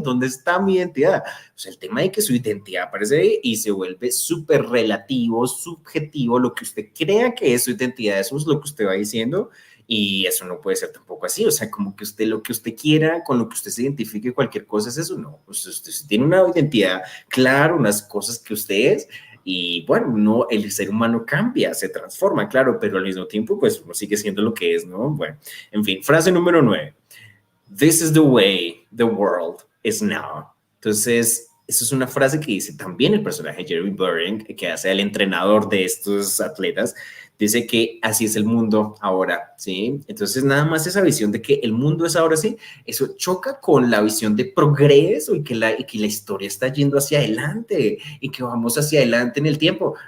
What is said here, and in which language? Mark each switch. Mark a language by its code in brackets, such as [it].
[es] ¿Dónde está mi identidad? O sea, el tema de que su identidad aparece ahí y se vuelve súper relativo, subjetivo, lo que usted crea que es su identidad, eso es lo que usted va diciendo, y eso no puede ser tampoco así. O sea, como que usted lo que usted quiera, con lo que usted se identifique, cualquier cosa es eso, no. Usted tiene una identidad clara, unas cosas que usted es, y bueno, no, el ser humano cambia, se transforma, claro, pero al mismo tiempo, pues uno sigue siendo lo que es, ¿no? Bueno, en fin, frase número 9. [en] This is the way the world is now. [es] Entonces, eso es una frase que dice también el personaje Jeremy Byrne, que hace el entrenador de estos atletas. Dice que así es el mundo ahora, ¿sí? Entonces, nada más esa visión de que el mundo es ahora sí, eso choca con la visión de progreso, y que la historia está yendo hacia adelante y que vamos hacia adelante en el tiempo.